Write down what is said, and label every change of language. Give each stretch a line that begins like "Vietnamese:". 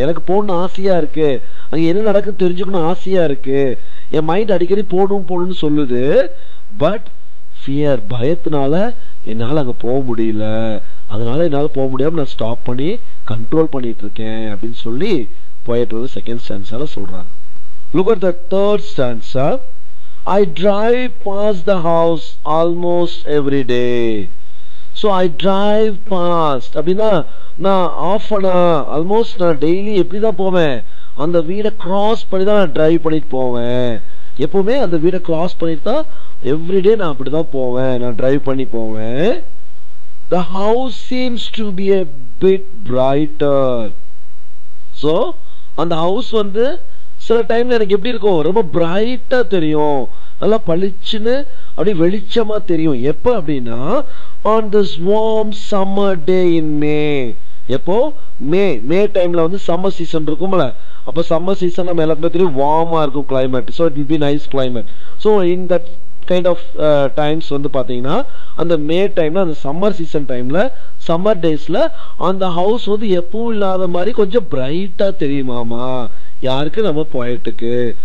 Tamil: எனக்கு போகணும்னு ஆசையா இருக்கு, அங்க என்ன நடக்குன்னு தெரிஞ்சுக்கணும் ஆசையா இருக்கு, என் மைண்ட் அடிக்கடி போகணும்னு சொல்லுது. பட் ஃபியர், பயத்தினால என்னால் அங்கே போக முடியல, அதனால என்னால் போக முடியாம நான் ஸ்டாப் பண்ணி கண்ட்ரோல் பண்ணிட்டு இருக்கேன் அப்படின்னு சொல்லி போயிட்டு செகண்ட் ஸ்டான்ஸால சொல்றாங்க.
English: Look at the third stanza. I drive past the house almost every day.
Tamil: So I drive past அப்படின்னா நான் ஆல்மோஸ்ட் நான் டெய்லி எப்படி தான் போவேன், அந்த வீடை கிராஸ் பண்ணி தான் நான் டிரைவ் பண்ணிட்டு போவேன். எப்பவுமே அந்த வீடை கிராஸ் பண்ணிட்டு தான் எவ்ரிடே நான் அப்படிதான் போவேன், நான் டிரைவ் பண்ணி போவேன்.
English: The house seems to be a bit brighter.
Tamil: So அந்த ஹவுஸ் வந்து சில டைம்ல எனக்கு எப்படி இருக்கும், ரொம்ப பிரைட்டா தெரியும், நல்லா பளிச்சுன்னு அப்படி வெளிச்சமா தெரியும். எப்ப அப்படின்னா
English: on this warm summer day in May.
Tamil: எப்போ மே டைம்ல வந்து சம்மர் சீசன் இருக்கும்ல, அப்போ சம்மர் சீசன் நம்ம எல்லாருமே தெரியும் வார்மா இருக்கும் climate.
English: So it will be nice climate. So in that kind of times
Tamil: வந்து பார்த்தீங்கன்னா அந்த மே டைம்ல, அந்த சம்மர் சீசன் டைம்ல, சம்மர் டேஸ்ல அந்த ஹவுஸ் வந்து எப்பவும் இல்லாத மாதிரி கொஞ்சம் பிரைட்டா தெரியுமாமா யாருக்கு, நம்ம போயிட்டுக்கு.